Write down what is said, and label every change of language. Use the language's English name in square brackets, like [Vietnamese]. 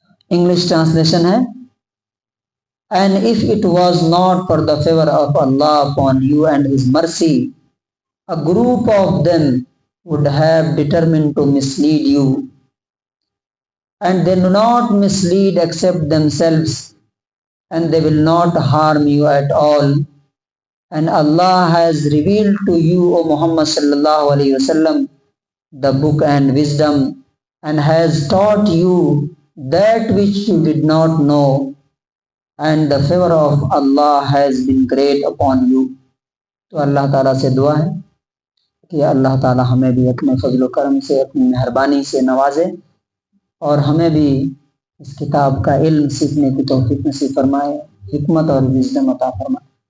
[Urdu] English translation ہے، [English] And if it was not for the favor of Allah upon you and His mercy, a group of them would have determined to mislead you. And they do not mislead except themselves, and they will not harm you at all. And Allah has revealed to you, O Muhammad sallallahu alaihi wasallam, the book and wisdom, and has taught you that which you did not know. And the favor of Allah has been great upon you. [Urdu] تو اللہ تعالیٰ سے دعا ہے کہ اللہ تعالیٰ ہمیں بھی اپنے فضل و کرم سے، اپنی مہربانی سے نوازے، اور ہمیں بھی اس کتاب کا علم سیکھنے کی توفیق نصیب فرمائے، حکمت اور وزڈم عطا فرمائے۔